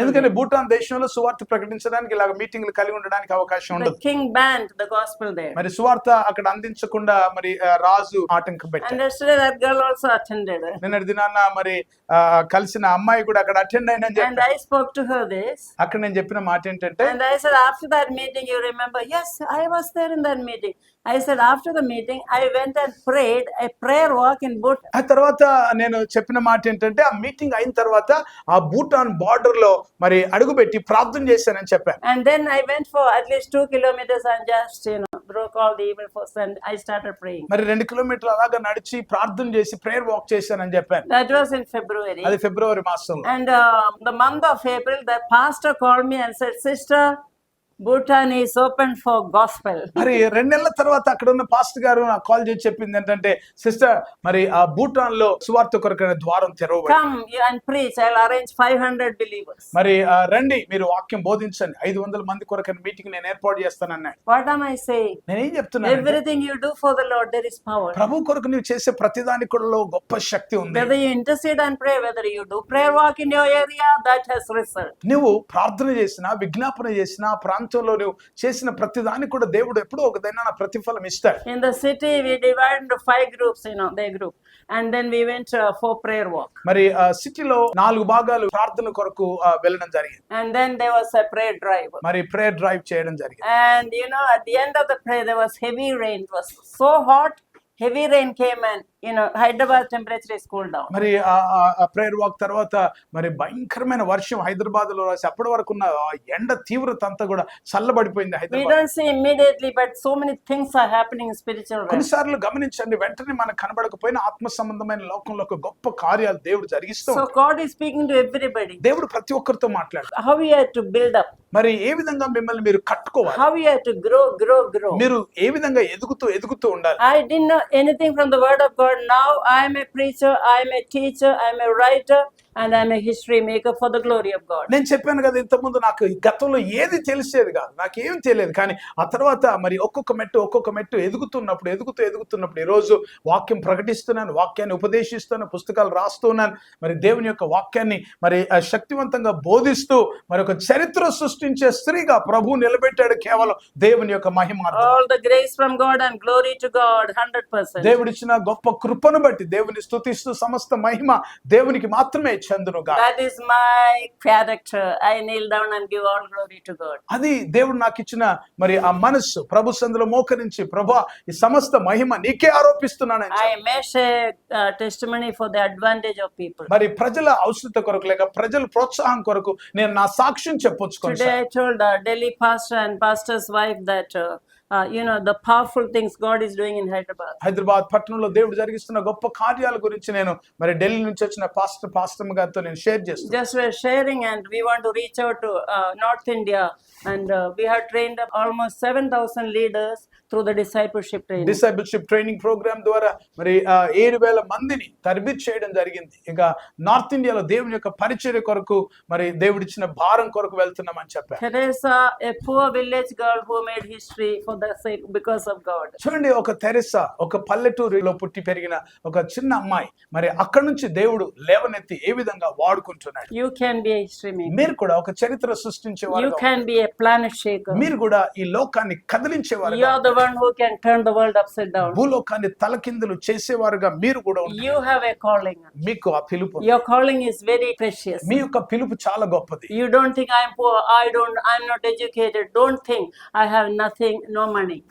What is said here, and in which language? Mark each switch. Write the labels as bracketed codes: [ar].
[te] ఎందుకంటే భూటాన్ దేశంలో సువార్త ప్రకటించడానికి ఇలాగ మీటింగ్లు కలిగి ఉండడానికి అవకాశం [en] The [te] ఉండదు. [en] king banned the gospel there. [te] మరి సువార్త అక్కడ అందించకుండా మరి రాజు ఆటంకం పెట్టారు. [en] And yesterday that girl also attended. [te] నిన్నటి దినాన మరి కలిసిన అమ్మాయి కూడా అక్కడ అటెండ్ అయినని [en] And [te] చెప్పారు. [en] I spoke to her this. [te] అక్కడ నేను చెప్పిన మాట ఏంటంటే, [en] And I said, after that meeting, you remember? Yes, I was there in that meeting. I said, after the meeting, I went and prayed a prayer walk in Bhutan. [te] ఆ తర్వాత నేను చెప్పిన మాట ఏంటంటే, ఆ మీటింగ్ అయిన తర్వాత ఆ భూటాన్ బార్డర్ లో మరి అడుగుపెట్టి ప్రార్థన చేశానని చెప్పాను. [en] And then I went for at least 2 kilometers and just, broke all the evil force and I started praying. [te] మరి 2 కిలోమీటర్లు అలాగా నడిచి ప్రార్థన చేసి ప్రేయర్ వాక్ చేశానని చెప్పాను. [en] That was in February. [te] అది ఫిబ్రవరి మాసంలో. [en] And the month of April, the pastor called me and said, Sister, Bhutan is open for gospel. [te] మరి 2 నెలల తర్వాత అక్కడ ఉన్న పాస్టర్ గారు నాకు కాల్ చేసి చెప్పింది ఏంటంటే, సిస్టర్ మరి ఆ భూటాన్ లో సువార్త కొరకైన ద్వారం తెరవబడింది. [en] Come and preach. I'll arrange 500 believers. [te] మరి రండి, మీరు వాక్యం బోధించండి, 500 మంది కొరకైన మీటింగ్ నేను ఏర్పాటు చేస్తానన్నాడు. [en] What am I saying? [te] నేనేం చెప్తున్నాను? [en] Everything you do for the Lord, there is power. [te] ప్రభు కొరకు నువ్వు చేసే ప్రతిదానికి కూడా గొప్ప శక్తి ఉంది. [en] Whether you intercede and pray, whether you do prayer walk in your area, that has result. [te] నువ్వు ప్రార్థన చేసినా, విజ్ఞాపన చేసినా, ప్రాంతంలో నువ్వు చేసిన ప్రతిదానికి కూడా దేవుడు ఎప్పుడో ఒకదైనా ప్రతిఫలం ఇస్తాడు. [en] In the city, we divided into 5 groups, their group. And then we went for prayer walk. [te] మరి సిటీలో 4 భాగాలు ప్రార్థన కొరకు వెళ్ళడం జరిగింది. [en] And then there was a prayer drive. [te] మరి ప్రేయర్ డ్రైవ్ చేయడం జరిగింది. [en] And at the end of the prayer, there was heavy rain. It was so hot. Heavy rain came and Hyderabad temperature is cooled down. [te] మరి ఆ prayer walk తర్వాత మరి భయంకరమైన వర్షం హైదరాబాద్ లో రాసి అప్పటి వరకు ఉన్న ఎండ తీవ్రత అంతా కూడా చల్లబడిపోయింది [en] We [te] Hyderabad. [en] don't see immediately, but so many things are happening in spiritual realm. [te] కొన్నిసార్లు గమనించండి, వెంటనే మనకు కనబడకపోయినా ఆత్మ సంబంధమైన లోకంలో ఒక గొప్ప కార్యాలు దేవుడు జరిగిస్తూ [en] So God is speaking to everybody. [te] దేవుడు ప్రతి ఒక్కరితో మాట్లాడు. [en] How you have to build up. [te] మరి ఏ విధంగా మిమ్మల్ని మీరు కట్టుకోవాలి, [en] How you have to grow. [te] మీరు ఏ విధంగా ఎదుగుతూ ఉండాలి. [en] I didn't know anything from the word of God Lord, now I am a preacher, I am a teacher, I am a writer, and I am a history maker for the glory of God. [te] నేను చెప్పాను కదా ఇంతకుముందు నాకు ఈ గతంలో ఏది తెలిసేది కాదు, నాకేం తెలియదు. కానీ ఆ తర్వాత మరి ఒక్కొక్క మెట్టు ఎదుగుతున్నప్పుడు ఈరోజు వాక్యం ప్రకటిస్తున్నాను, వాక్యాన్ని ఉపదేశిస్తున్నాను, పుస్తకాలు రాస్తున్నాను. మరి దేవుని యొక్క వాక్యాన్ని మరి శక్తివంతంగా బోధిస్తూ మరి ఒక చరిత్ర సృష్టించే స్త్రీగా ప్రభు నిలబెట్టాడు కేవలం దేవుని యొక్క మహిమార్థం. [en] All the grace from God and glory to God, 100%. [te] దేవుడిచ్చిన గొప్ప కృపను బట్టి దేవుని స్తుతిస్తూ సమస్త మహిమ దేవునికి మాత్రమే చెందునుగా. [en] That is my character. I kneel down and give all glory to God. [te] అది దేవుడు నాకు ఇచ్చిన మరి ఆ మనస్సు, ప్రభు సందులో మోకరించి ప్రభువా ఈ సమస్త మహిమ నీకే ఆరోపిస్తున్నానని [en] I may share testimony for the advantage of people. [te] మరి ప్రజల అవసరత కొరకు లేక ప్రజల ప్రోత్సాహం కొరకు నేను నా సాక్ష్యం చెప్పొచ్చుకోను. [en] Today I told Delhi pastor and pastor's wife that the powerful things God is doing in Hyderabad. [te] Hyderabad పట్టణంలో దేవుడు జరిగిస్తున్న గొప్ప కార్యాల గురించి నేను మరి ఢిల్లీ నుంచి వచ్చిన పాస్టర్ గారితో నేను షేర్ చేస్తాను. [en] Just we're sharing and we want to reach out to North India, and we have trained up almost 7,000 leaders through the discipleship training. [te] డిసైబుల్షిప్ training programme ద్వారా మరి 7,000 మందిని తరబిత్ చేయడం జరిగింది. ఇంకా నార్త్ ఇండియాలో దేవుని యొక్క పరిచర్య కొరకు మరి దేవుడిచ్చిన భారం కొరకు వెళ్తున్నామని చెప్పారు. [en] Teresa, a poor village girl who made history for the sake because of God. [te] చూడండి, ఒక తెరెసా ఒక పల్లెటూరులో పుట్టి పెరిగిన ఒక చిన్న అమ్మాయి మరి అక్కడ నుంచి దేవుడు లేవనెత్తి ఏ విధంగా వాడుకుంటున్నాడు. [en] You can be a history maker. [te] మీరు కూడా ఒక చరిత్ర సృష్టించేవారు, [en] You can be a planet shaker. [te] మీరు కూడా ఈ లోకాన్ని కదిలించేవారు, [en] You are the one who can turn the world upside down. [te] భూలోకాన్ని తలకిందులు చేసేవారుగా మీరు కూడా ఉన్నారు. [en] You have a calling. [te] మీకు ఆ పిలుపు, [en] Your calling is very precious. [te] మీ యొక్క పిలుపు చాలా గొప్పది. [en] You don't think I'm poor, I'm not educated. Don't think I have nothing, no money.